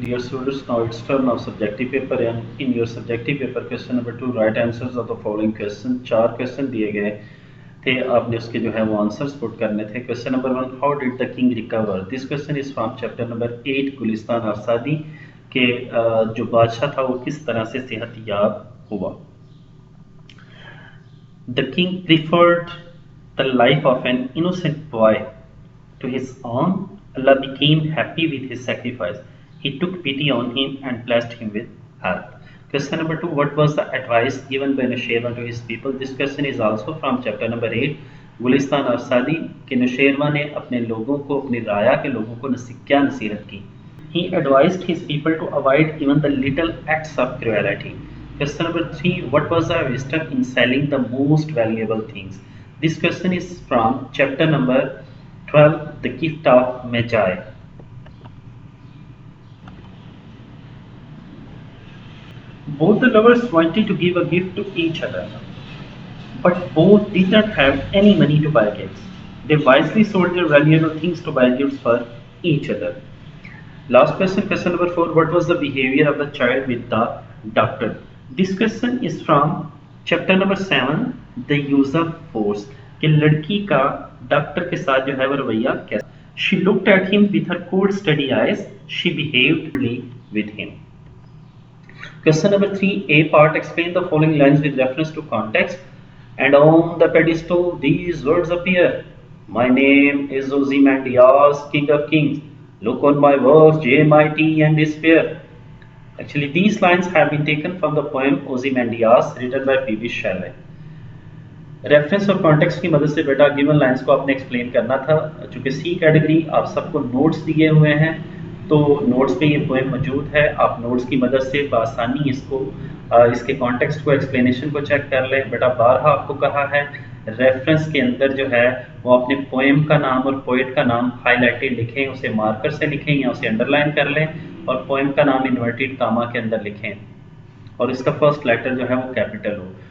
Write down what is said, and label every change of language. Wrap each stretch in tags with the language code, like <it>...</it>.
<en>Dear students, now it's turn of subjective paper, and in your subjective paper question number 2 write answers of the following question.</en> <hi>4 question दिए गए थे, आपने उसके जो है वो आंसर्स पुट करने थे.</hi> <en>Question number 1, how did the king recover? This question is from chapter number 8</en> <hi>Gulistan और सादी के जो बादशाह था वो किस तरह से सेहत याब हुआ.</hi> <en>The king preferred the life of an innocent boy to his own. Allah became happy with his sacrifice. He took pity on him and blessed him with health. Question number 2, what was the advice given by Nushairwan to his people? This question is also from chapter number 8</en> <hi>Gulistan और सादी कि नुशैरवान ने अपने लोगों को, अपनी राया के लोगों को क्या नसीहत की.</hi> <en>He advised his people to avoid even the little acts of cruelty. Question number 3, what was the wisdom in selling the most valuable things? This question is from chapter number 12, the gift of Magi. Both the lovers wanted to give a gift to each other, but both did not have any money to buy gifts. They wisely sold their valuable things to buy gifts for each other. Last question, question number 4, what was the behavior of the child with the doctor? This question is from chapter number 7, the use of force.</en> <hi>कि लड़की का doctor के साथ जो है वो रवैया कैसा.</hi> <en>She looked at him with her cold steady eyes. She behaved with him. Question number 3, A part, explain the following lines with reference to context. And on the pedestal these words appear. My name is Ozymandias, king of kings. Look on my works, mighty and despair. Actually these lines have been taken from the poem Ozymandias written by P.B. Shelley.</en> <hi>Reference और context की मदद से बेटा given lines को आपने explain करना था. चूँकि सी कैटेगरी आप सबको नोट्स दिए हुए हैं तो नोट्स पे ये पोएम मौजूद है. आप नोट्स की मदद से बआसानी इसको इसके कॉन्टेक्स्ट को, एक्सप्लेनेशन को चेक कर लें. बेटा बारहा आपको कहा है रेफरेंस के अंदर जो है वो अपने पोएम का नाम और पोइट का नाम हाईलाइटेड लिखें, उसे मार्कर से लिखें या उसे अंडरलाइन कर लें, और पोएम का नाम इन्वर्टेड कामा के अंदर लिखें और इसका फर्स्ट लेटर जो है वो कैपिटल हो.</hi>